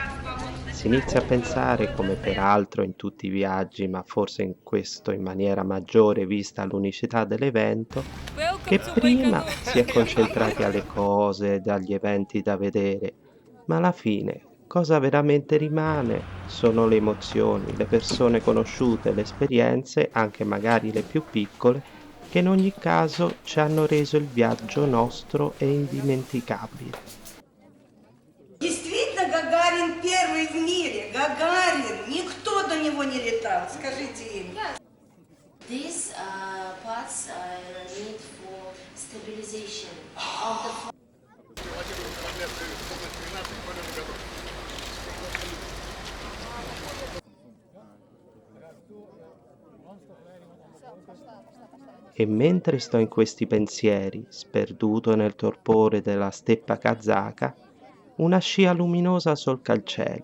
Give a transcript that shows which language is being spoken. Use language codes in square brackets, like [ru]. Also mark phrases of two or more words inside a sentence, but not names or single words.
[it] Si inizia a pensare, come peraltro in tutti i viaggi, ma forse in questo in maniera maggiore vista l'unicità dell'evento, che prima si è concentrati alle cose, dagli eventi da vedere, ma alla fine cosa veramente rimane sono le emozioni, le persone conosciute, le esperienze, anche magari le più piccole, che in ogni caso ci hanno reso il viaggio nostro e indimenticabile. [ru] Действительно, Гагарин первый в мире. Гагарин. Никто до него не летал. Скажите им. [en] These parts need for stabilization of the flight. [it] E mentre sto in questi pensieri, sperduto nel torpore della steppa kazaka, una scia luminosa solca il cielo.